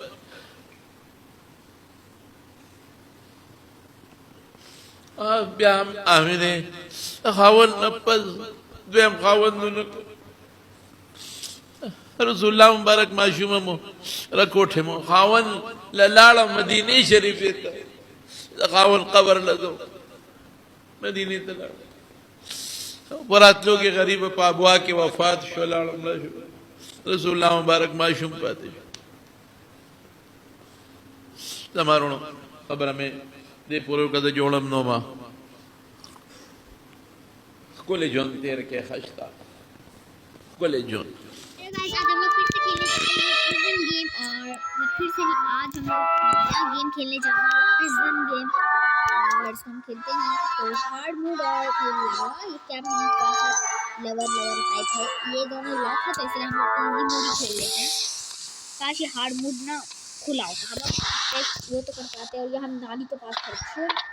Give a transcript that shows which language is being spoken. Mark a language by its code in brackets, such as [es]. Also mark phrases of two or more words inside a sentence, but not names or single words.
[ps] بیا هم امینې خاوند نه پس دویم خاوندونه رسول الله مبارک ماشومه مو راکوټې مو خاوند له لاړه مدینې شریفې ته د خاوند قبر لګو مدینې ته لاړ په راتلو کې غریبه په ابوا کې وفات شو لاړه مړه شو رسول الله مبارک ماشوم پاتې شو. زما وروڼو خبره مې دې پورې وکړه د جوړم نو ما ښکلی ژوند تېر کې ښه شته ښکلی ژوند. [hi] गाइस आज हम लोग फिर से खेलने जा रहे हैं [en] prison game [hi] और फिर से आज हम लोग नया गेम खेलने जा रहे हैं [en] prison game [hi] और इसको हम खेलते हैं तो [en] hard mode [hi] और ये लावा ये क्या [en] lover type [hi] है ये दोनों लॉक है तो इसलिए हम लोग [en] easy mode [hi] ही खेल लेते हैं ताकि ये [en] hard mode [hi] ना खुला हो हम लोग वो तो कर पाते हैं और ये हम नाली के पास खड़े